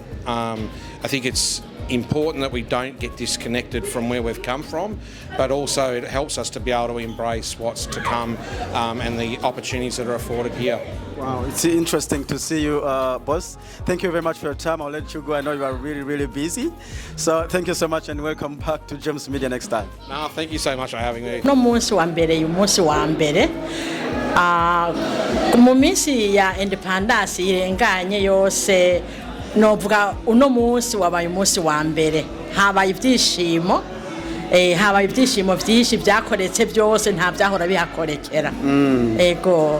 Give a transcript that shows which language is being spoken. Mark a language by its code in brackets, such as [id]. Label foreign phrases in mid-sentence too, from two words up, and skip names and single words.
[en] I think it's important that we don't get disconnected from where we've come from, but also it helps us to be able to embrace what's to come and the opportunities that are afforded here. Wow, it's interesting to see you, boss. Thank you very much for your time. I'll let you go. I know you are really, really busy. So thank you so much and welcome back to James Media next time. No, thank you so much for having me. [rn] No munsi wa mbere mu minsi ya independence irenganye yose novuga uno munsi wabaye umunsi wa mbere habaye ibyishimo habaye ibyishimo byinshi byakoretse byose nta byahora bihakorekera ego